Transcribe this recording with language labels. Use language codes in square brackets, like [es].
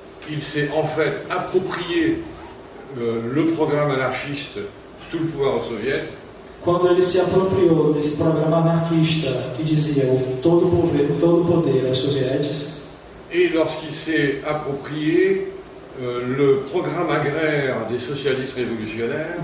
[fr] Il s'est en fait approprié le programme anarchiste, tout le pouvoir au soviet. [pt] Quando ele se apropriou desse programa anarquista que dizia todo o poder aos sovietes, [fr] et lorsqu'il s'est approprié le programme agraire des socialistes révolutionnaires,